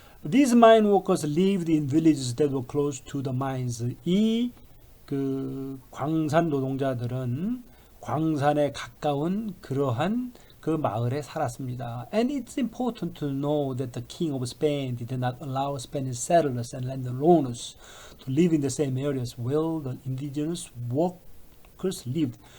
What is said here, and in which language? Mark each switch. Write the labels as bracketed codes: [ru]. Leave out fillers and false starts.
[en] These mine workers lived in villages that were close to the mines. [ko] 이 광산 노동자들은 광산에 가까운 그러한 그 마을에 살았습니다. [en] And it's important to know that the King of Spain did not allow Spanish settlers and landowners to live in the same areas where the indigenous workers lived.